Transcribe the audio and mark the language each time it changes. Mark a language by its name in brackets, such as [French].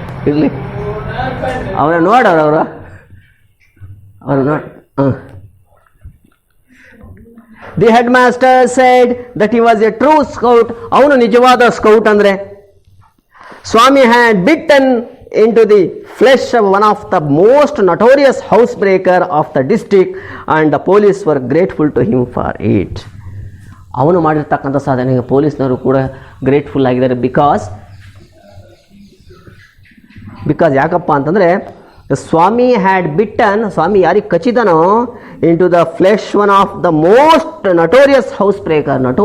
[Kannada] ಇರಲಿ ಅವರ ನೋಡೋರು ಅವರು ನೋಡಿ. [English] The headmaster said that he was a true scout. [Kannada] ಅವನು ನಿಜವಾದ ಸ್ಕೌಟ್ ಅಂದರೆ [English] Swami had bitten into the flesh of one of the most notorious housebreaker of the district, and the police were grateful to him for it. [Kannada] ಅವನು ಮಾಡಿರ್ತಕ್ಕಂಥ ಸಾಧನೆಗೆ ಪೊಲೀಸ್ನವರು ಕೂಡ grateful ಆಗಿದ್ದಾರೆ. Because ಯಾಕಪ್ಪ ಅಂತಂದರೆ [English] Swami had bitten, [Kannada] ಸ್ವಾಮಿ ಯಾರಿಗೆ ಕಚ್ಚಿದನೋ, [English] Into the flesh one of the most notorious housebreaker.